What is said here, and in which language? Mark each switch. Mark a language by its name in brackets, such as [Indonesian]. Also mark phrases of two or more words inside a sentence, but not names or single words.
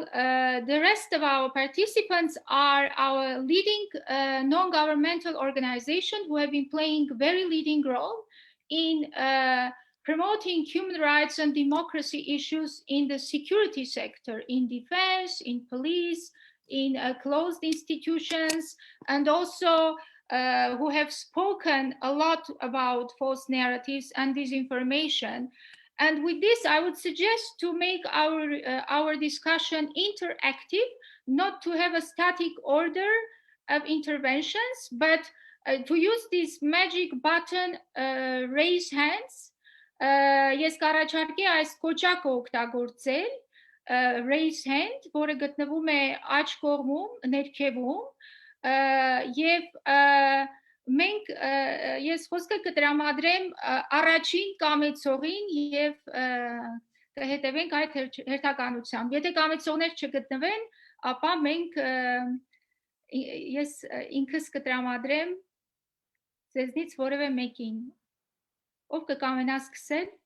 [English] The rest of our participants are our leading non-governmental organizations who have been playing a very leading role in promoting human rights and democracy issues in the security sector, in defense, in police, in closed institutions, and also who have spoken a lot about false narratives and disinformation. And with this, I would suggest to make our discussion interactive, not to have a static order of interventions, but to use this magic button, raise hands. [Armenian] Ես կառաջարկի այս կոճակը օգտագործել, [English] raise hand, [Armenian] որը գտնվում է աջ կողմում, ներքևում, եւ մենք ես խոսքը կտրամադրեմ առաջին կամեցողին եւ կհետևենք այդ հերթականությամբ։ Եթե կամեցողներ չգտնվեն, ապա մենք ես ինքս կտրամադրեմ ձեզնից որևէ մեկին։ Ով կկամենա սկսել։